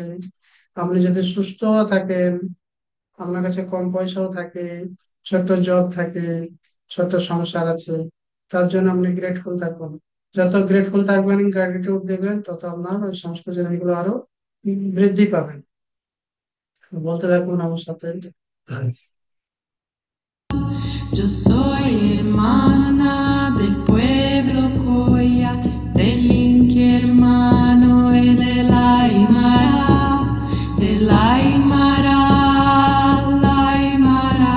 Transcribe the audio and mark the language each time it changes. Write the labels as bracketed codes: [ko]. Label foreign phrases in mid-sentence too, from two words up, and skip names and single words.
[bn] আপনি যদি সুস্থ থাকেন, আপনার কাছে কম পয়সাও থাকে, ছোট্ট জব থাকে, ছোট্ট সংসার আছে, তার জন্য আপনি গ্রেটফুল থাকবেন। যত গ্রেটফুল থাকবেন, গ্র্যাটিটিউড দেবেন, তত আপনার ওই সমস্ত জিনিসগুলো আরো বৃদ্ধি পাবেন। বলতে থাকুন আমার সাথে। [es] Yo soy hermana del pueblo Coya, del Inti hermano y de la Aymara, la Aymara.